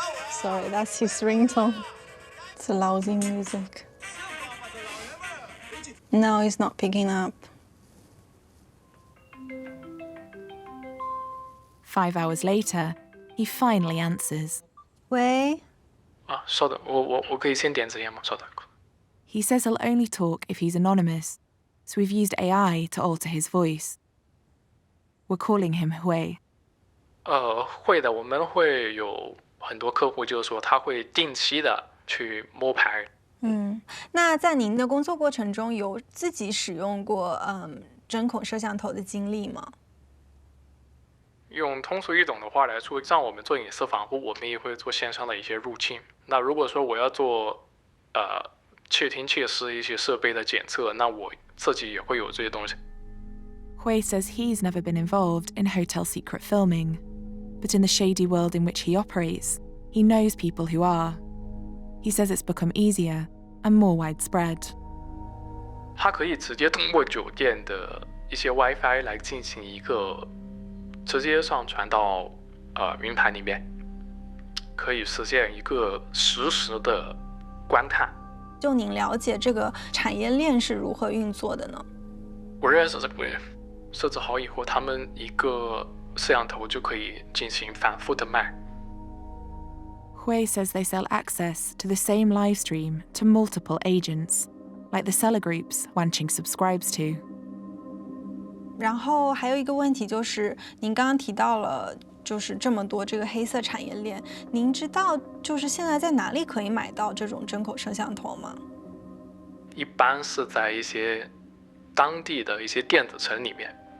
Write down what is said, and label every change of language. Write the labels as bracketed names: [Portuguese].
[English] Sorry, that's his ringtone. It's lousy music. No, it's not picking up. 5 hours later, he finally answers. [Chinese] 喂？稍等，我可以先点支烟吗？稍等。 [English] He says he'll only talk if he's anonymous, so we've used AI to alter his voice. We're calling him Hui. [Chinese] 会的，我们会有很多客户，就是说他会定期的去摸排。那在您的工作过程中，有自己使用过针孔摄像头的经历吗？用通俗易懂的话来说，像我们做隐私防护，我们也会做线上的一些入侵。那如果说我要做窃听窃视一些设备的检测，那我自己也会有这些东西。 [English] Hui says he's never been involved in hotel secret filming, but in the shady world in which he operates, he knows people who are. He says it's become easier and more widespread. [Chinese] 它可以直接通过酒店的一些 WiFi 来进行一个直接上传到云盘里面，可以实现一个实时的观探。就您了解这个产业链是如何运作的呢？我认识这个人，设置好以后，他们一个摄像头就可以进行反复的卖。 [English] Hui says they sell access to the same live stream to multiple agents, like the seller groups Wanqing subscribes to. [Chinese] 然后还有一个问题就是，您刚刚提到了，就是这么多这个黑色产业链，您知道就是现在在哪里可以买到这种针孔摄像头吗？一般是在一些当地的一些电子城里面。